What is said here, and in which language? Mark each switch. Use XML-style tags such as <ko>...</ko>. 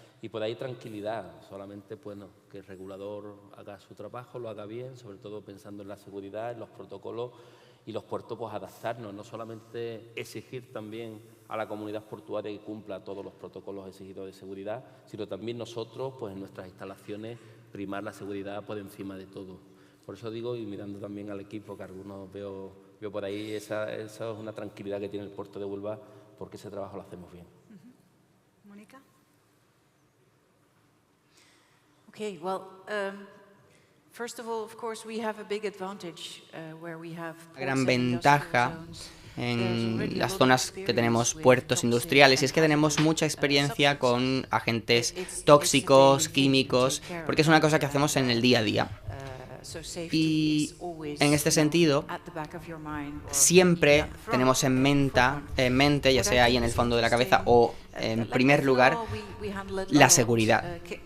<es>Y por ahí tranquilidad, solamente, bueno, que el regulador haga su trabajo, lo haga bien, sobre todo pensando en la seguridad, en los protocolos, y los puertos, pues, adaptarnos, no solamente exigir también a la comunidad portuaria que cumpla todos los protocolos exigidos de seguridad, sino también nosotros, pues, en nuestras instalaciones, primar la seguridad por encima de todo. Por eso digo, y mirando también al equipo, que algunos veo por ahí, esa es una tranquilidad que tiene el puerto de Huelva, porque ese trabajo lo hacemos bien. Mónica.</es> <en>Okay, well, first of all, of course, we have a big advantage where we have</en> <es>Una gran ventaja en las zonas que tenemos puertos industriales y es que tenemos mucha experiencia con agentes tóxicos, químicos, porque es una cosa que hacemos en el día a día. Y en este sentido, siempre tenemos en mente, ya sea ahí en el fondo de la cabeza o en primer lugar, la seguridad.</es>